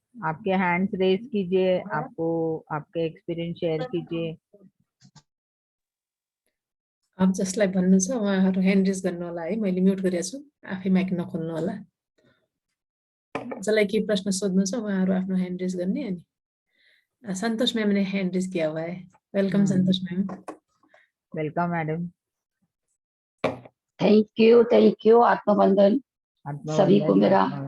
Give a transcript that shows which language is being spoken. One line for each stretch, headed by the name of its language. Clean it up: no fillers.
Hindi: आपके hands raise कीजिए, आपको आपके एक्सपिरियंस शेयर कीजिए।
Nepali: अब जसलाई भन्नु छ उहाँहरू ह्यान्ड रेज गर्नु होला है। मैले म्युट गरेको छु, आफै माइक नखोल्नु होला। जसलाई के प्रश्न सोध्नु छ उहाँहरू आफ्नो ह्यान्ड रेज गर्ने।
Hindi: अनि सन्तोष मैम ने हैंड रेज किया हुआ है।
English: Welcome Santosh ma'am. Welcome madam. Thank you
Hindi: आत्मवंदन सभी को मेरा।